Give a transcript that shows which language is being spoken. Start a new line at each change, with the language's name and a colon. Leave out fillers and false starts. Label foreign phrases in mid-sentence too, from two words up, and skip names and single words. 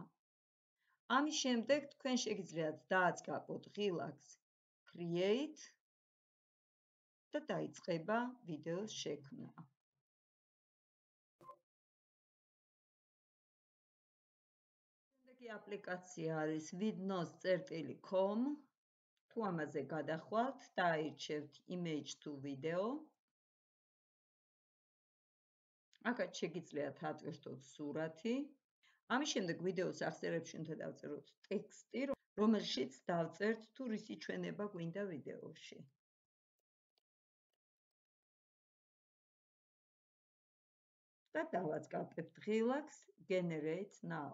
Georgian: ამის შემდეგ თქვენ შეგიძლიათ დააწყაპოთ ღილაკს create და დაიწყება ვიდეოს შექმნა. აპლიკაცია არის vidnos.com. თუ ამაზე გადახვალთ, დაირჩევთ
English: image to video.
Georgian: აქაც შეგიძლიათ ატვირთოთ სურათი. ამის შემდეგ ვიდეოს აღწერებში უნდა დავწეროთ ტექსტი, რომელშიც დავწერთ თუ რისი ჩვენება გვინდა ვიდეოში. და დავაწყობთ ღილაკს
English: generate now.